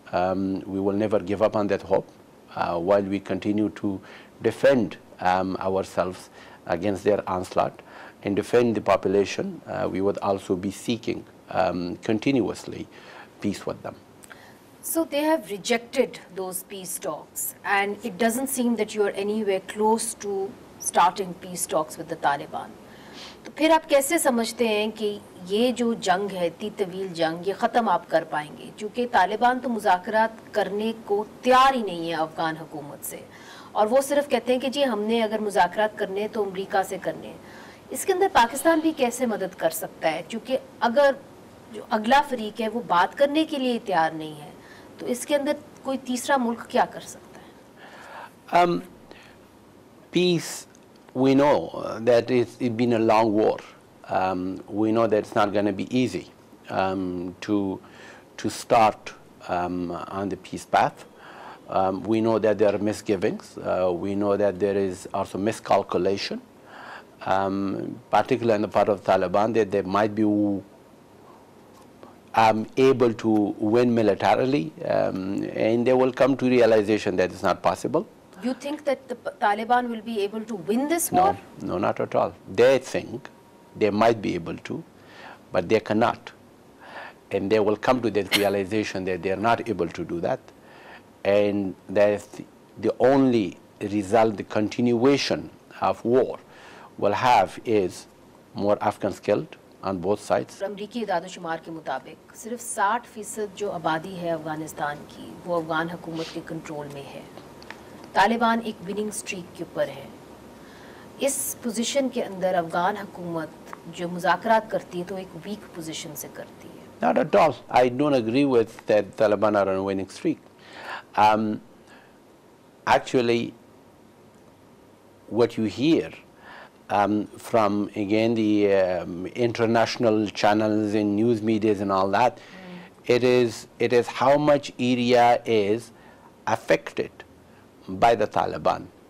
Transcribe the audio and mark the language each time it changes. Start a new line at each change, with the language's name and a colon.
English: We will never give up on that hope while we continue to defend ourselves against their onslaught and defend the population. We would also be seeking continuously peace with them. So they have rejected those peace talks, and it doesn't seem that you are anywhere close to starting peace talks with the Taliban.
Hindi: तो फिर आप कैसे समझते हैं कि ये जो जंग है, इतनी तवील जंग, ये ख़त्म आप कर पाएंगे? क्योंकि तालिबान तो मुज़ाकरात करने को तैयार ही नहीं है अफ़गान हुकूमत से, और वो सिर्फ कहते हैं कि जी हमने अगर मुज़ाकरात करने हैं तो अमरीका से करने हैं। इसके अंदर पाकिस्तान भी कैसे मदद कर सकता है? क्योंकि अगर जो अगला फरीक है वो बात करने के लिए तैयार नहीं है, तो इसके अंदर कोई तीसरा मुल्क क्या कर सकता है?
English: Peace, we know that it's been a long war. We know that it's not going to be easy to start on the peace path. We know that there are misgivings. We know that there is also miscalculation, particularly on the part of Taliban, that they might be able to win militarily, and they will come to realization that it's not possible. You think that the Taliban will be able to win this war? No, not at all. They think they might be able to, but they cannot. And they will come to that realization that they are not able to do that. And that the only result, the continuation of war will have is more Afghans killed on both sides.
Hindi: अमरीकी इदाद-ओ-शुमार के मुताबिक सिर्फ 60% जो आबादी है अफगानिस्तान की वो अफगान हुकूमत के कंट्रोल में है। तालिबान एक विनिंग स्ट्रीक के ऊपर है। इस पोजीशन के अंदर अफगान हुकूमत जो मुज़ाकरात करती है तो एक वीक पोजीशन से करती है।
English: Not at all. I don't agree with that Taliban are on a winning streak. Actually, what you hear from, again, the international channels and news medias and all that, it is how much area is affected by the Taliban.